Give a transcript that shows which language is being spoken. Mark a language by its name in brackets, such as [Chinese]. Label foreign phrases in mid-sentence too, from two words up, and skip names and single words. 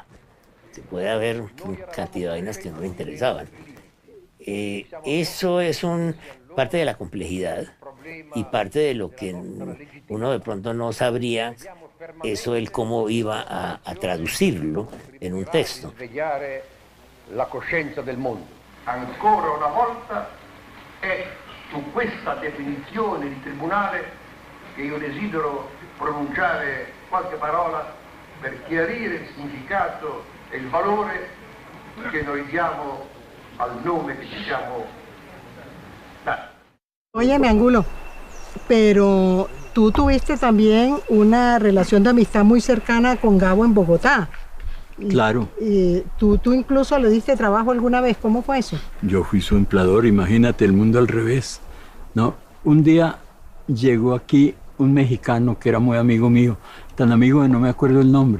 [Spanish] Se puede haber cantidad de vainas que no le interesaban. Eso es parte de la complejidad y parte de lo que uno de pronto no sabría, eso él cómo iba a traducirlo en un texto. [Italian] La coscienza del mondo. Ancora una volta è su questa definizione di tribunale che io desidero pronunciare qualche parola per chiarire il significato e il valore che noi diamo al nome che ci siamo dati. [Spanish] Óyeme, Angulo, pero tú tuviste también una relación de amistad muy cercana con Gabo en Bogotá. Claro. ¿Tú incluso le diste trabajo alguna vez? ¿Cómo fue eso? Yo fui su empleador, imagínate, el mundo al revés. No, un día llegó aquí un mexicano que era muy amigo mío, tan amigo que no me acuerdo el nombre.